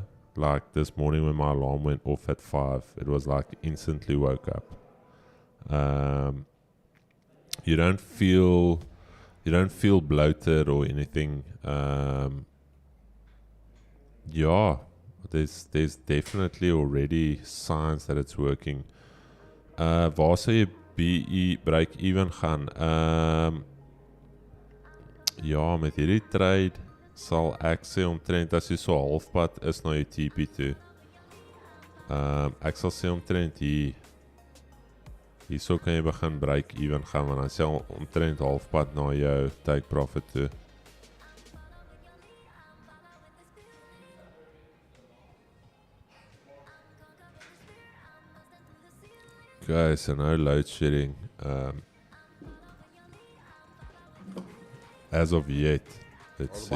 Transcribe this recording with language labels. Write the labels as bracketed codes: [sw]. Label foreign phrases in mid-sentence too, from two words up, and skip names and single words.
[en] Like this morning when my alarm went off at 5, it was like instantly woke up. You don't feel bloated or anything. Yeah, there's definitely already signs that it's working. [af] Waar sal jy BE [en] break even [af] gaan? Ja, met hierdie trade sal ek sê omtrent as jy so halfpad is na jou TP toe. Ek sal sê omtrent hierso kan jy begin [en] break even [af] gaan, want dan sal omtrent halfpad na jou [en] take profit [af] toe. [en] Okay, so no load shedding. As of yet, let's see.